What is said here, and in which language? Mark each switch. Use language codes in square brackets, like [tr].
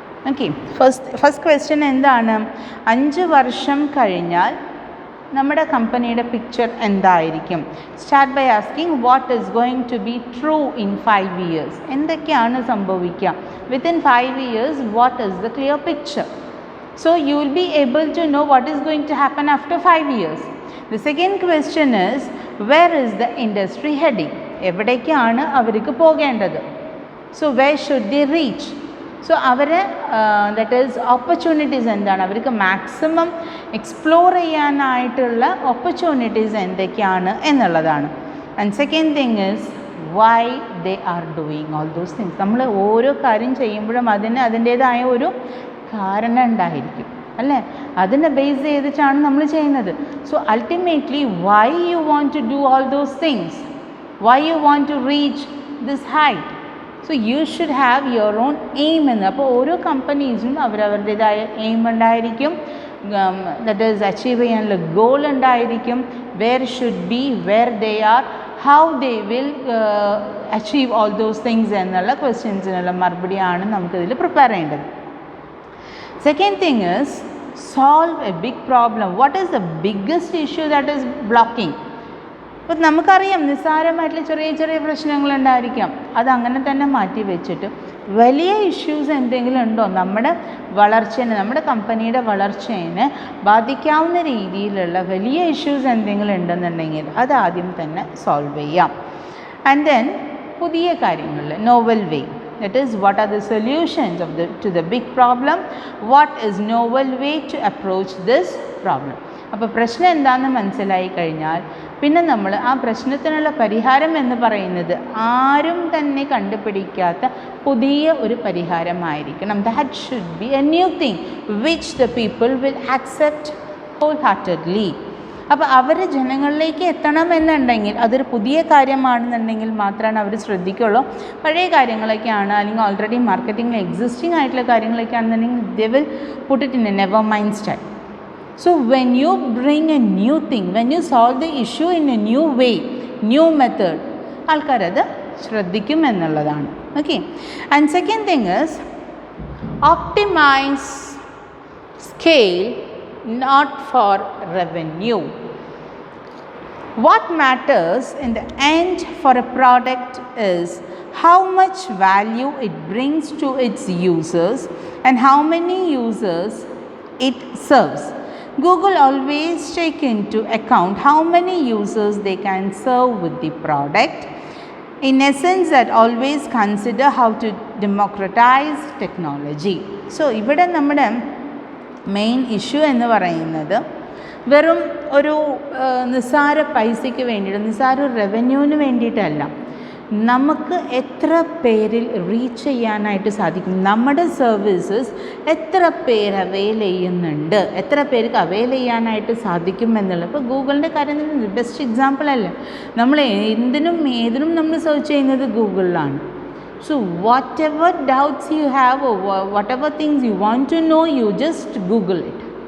[ml] Okay, first question എന്താണ്? 5 വർഷം കഴിഞ്ഞാൽ നമ്മുടെ കമ്പനിയുടെ പിക്ചർ എന്തായിരിക്കും? [en] Start by asking what is going to be true in 5 years. [ml] എന്തൊക്കെയാണ് സംഭവിക്കുക? [en] Within 5 years what is the clear picture? So you will be able to know what is going to happen after 5 years. The second question is, where is the industry heading? [ml] എവിടേക്കാണ് അവർക്ക് പോകേണ്ടത്? [en] So where should they reach? [ml] So അവരെ that is opportunities എന്താണ്, അവർക്ക് maximum explore ചെയ്യാനായിട്ടുള്ള opportunities എന്തൊക്കെയാണ് എന്നുള്ളതാണ്. [en] And second thing is why they are doing all those things. [ml] നമ്മൾ ഓരോ കാര്യം ചെയ്യുമ്പോഴും അതിൻ്റേതായ ഒരു കാരണം ഉണ്ടായിരിക്കും അല്ലേ? അതിനെ ബേസ് ചെയ്തിട്ടാണ് നമ്മൾ ചെയ്യുന്നത്. [en] So ultimately why you want to do all those things, why you want to reach this height. So you should have your own aim [ml] എന്ന്. അപ്പോൾ ഓരോ കമ്പനീസിനും അവരവരുടേതായ എയിം ഉണ്ടായിരിക്കും, ദാറ്റ് ഈസ് അച്ചീവ് ചെയ്യാനുള്ള ഗോൾ ഉണ്ടായിരിക്കും. [en] where should be, where they are, how they will achieve all those things [ml] എന്നുള്ള ക്വസ്റ്റ്യൻസിനുള്ള മറുപടിയാണ് നമുക്കിതിൽ പ്രിപ്പയർ ചെയ്യേണ്ടത്. [en] Second thing is solve a big problem. What is the biggest issue that is blocking? [ml] അപ്പോൾ നമുക്കറിയാം നിസ്സാരമായിട്ടുള്ള ചെറിയ ചെറിയ പ്രശ്നങ്ങളുണ്ടായിരിക്കാം. അതങ്ങനെ തന്നെ മാറ്റി വെച്ചിട്ട് വലിയ ഇഷ്യൂസ് എന്തെങ്കിലും ഉണ്ടോ നമ്മുടെ വളർച്ചേനെ, നമ്മുടെ കമ്പനിയുടെ വളർച്ചേനെ ബാധിക്കാവുന്ന രീതിയിലുള്ള വലിയ ഇഷ്യൂസ് എന്തെങ്കിലും ഉണ്ടെന്നുണ്ടെങ്കിൽ അത് ആദ്യം തന്നെ സോൾവ് ചെയ്യാം. [en] and then [ml] പുതിയ കാര്യങ്ങളിൽ [en] Novel way, that is what are the solutions to the big problem, what is novel way to approach this problem. [ml] അപ്പോൾ പ്രശ്നം എന്താണെന്ന് മനസ്സിലായി കഴിഞ്ഞാൽ പിന്നെ നമ്മൾ ആ പ്രശ്നത്തിനുള്ള പരിഹാരം എന്ന് പറയുന്നത് ആരും തന്നെ കണ്ടുപിടിക്കാത്ത പുതിയ ഒരു പരിഹാരമായിരിക്കണം. [en] That should be a new thing which the people will accept wholeheartedly. [ml] അപ്പോൾ അവർ ജനങ്ങളിലേക്ക് എത്തണമെന്നുണ്ടെങ്കിൽ അതൊരു പുതിയ കാര്യമാണെന്നുണ്ടെങ്കിൽ മാത്രമാണ് അവർ ശ്രദ്ധിക്കുള്ളൂ. പഴയ കാര്യങ്ങളൊക്കെയാണ് അല്ലെങ്കിൽ ഓൾറെഡി മാർക്കറ്റിംഗിൽ എക്സിസ്റ്റിംഗ് ആയിട്ടുള്ള കാര്യങ്ങളൊക്കെയാണെന്നുണ്ടെങ്കിൽ [en] They will put it in a never mind style. So when you bring a new thing, when you solve the issue in a new way, new method, [ml] ആൾക്കാരത് ശ്രദ്ധിക്കും എന്നുള്ളതാണ്. [en] Okay, and second thing is optimize scale, not for revenue. What matters in the end for a product is how much value it brings to its users and how many users it serves. Google always take into account how many users they can serve with the product. In essence, that always consider how to democratize technology. [ml] So ഇവിടെ നമ്മുടെ main issue എന്ന് പറയുന്നത് വെറും ഒരു നിസ്സാര പൈസയ്ക്ക് വേണ്ടിയിട്ട്, നിസ്സാര റവന്യൂവിന് വേണ്ടിയിട്ടല്ല, നമുക്ക് എത്ര പേരിൽ റീച്ച് ചെയ്യാനായിട്ട് സാധിക്കും, നമ്മുടെ സർവീസസ് എത്ര പേര് അവെയിൽ ചെയ്യുന്നുണ്ട്, എത്ര പേർക്ക് അവെയിൽ ചെയ്യാനായിട്ട് സാധിക്കും എന്നുള്ളത്. ഇപ്പോൾ ഗൂഗിളിൻ്റെ കാര്യം തന്നെ ബെസ്റ്റ് എക്സാമ്പിൾ അല്ലേ. നമ്മൾ എന്തിനും ഏതിനും നമ്മൾ സെർച്ച് ചെയ്യുന്നത് ഗൂഗിളിലാണ്. [en] So whatever doubts you have or whatever things you want to know, you just Google it.